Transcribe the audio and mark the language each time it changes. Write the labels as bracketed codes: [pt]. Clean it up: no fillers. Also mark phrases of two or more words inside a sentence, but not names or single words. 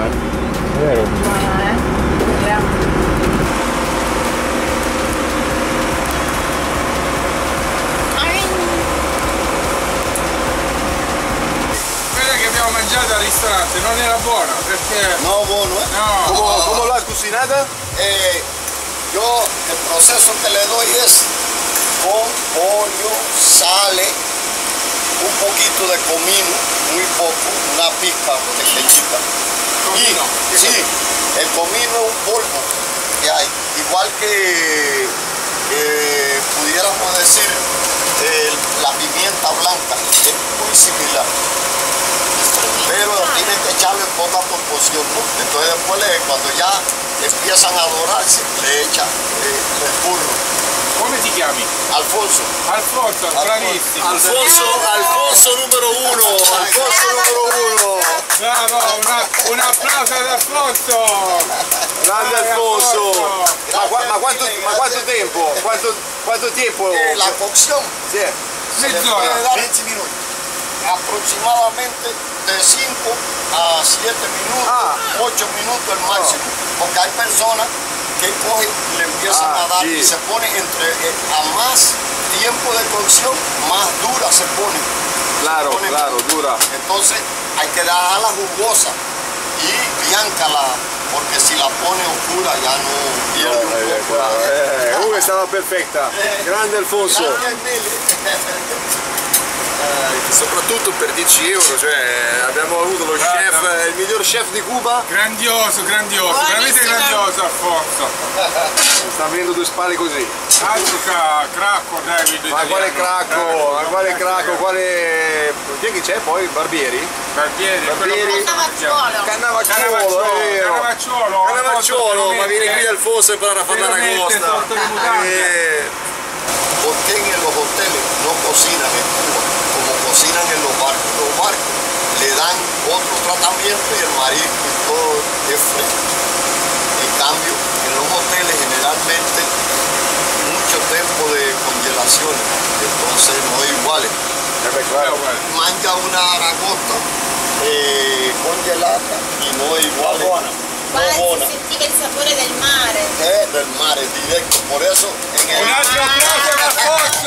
[it] Vero? Quella che abbiamo mangiato al ristorante non era buona perché... No, buono, ¿eh? [es] No! ¿Cómo lo has cocinado? Yo el proceso que le doy es con pollo, sale, un poquito de comino, muy poco, una pizca pequeñita. Comino. Y, sí, el comino es un polvo que hay, igual que pudiéramos decir la pimienta blanca, es muy similar. Pero tienen que echarlo en poca proporción, ¿no? Entonces después cuando ya empiezan a dorarse, le echan el burro. [it] Come ti chiami? Alfonso. Alfonso, bravissimo! Alfonso numero uno. Alfonso numero uno. Bravo, un applauso ad Alfonso! Grande Alfonso! Ma quanto tempo? Quanto tempo? [es] La cocción [it] Sì. [es] se le puede dar 20 minutos. Aproximadamente de 5 a 7 minutos, 8 minutos el máximo. Porque hay personas que cogen y le empiezan a dar y se pone a más tiempo de cocción, más dura se pone. Claro, dura. Entonces hay que dejarla jugosa y bianca porque si la pone oscura ya no pierde un poco. [it] Comunque stava perfetta. Grande Alfonso. Soprattutto per 10 euro, cioè abbiamo avuto lo chef, il miglior chef di Cuba. Grandioso, veramente grandioso Alfonso! Sta avendo due spalle così. Altro cracco David Ma quale cracco? Ma quale cracco? Quale... Chi è che c'è poi? Barbieri? Barbieri. Cannavacciuolo, è vero. Cannavacciuolo, ma vieni qui Alfonso e imparare a fare la ragosta. [es] Porque en los hoteles no cocinan en Cuba como cocinan en los barcos. Los barcos le dan otro tratamiento y el marisco y todo es fresco. En cambio, en los hoteles generalmente mucho tiempo de congelación, entonces no es igual. [it] Mangia una aragosta congelata [es] y no es igual. [it] Quasi si sentiva il sapore del mare. [es] Del mare directo, por eso en el... [it] Un altro applauso ad Alfonso!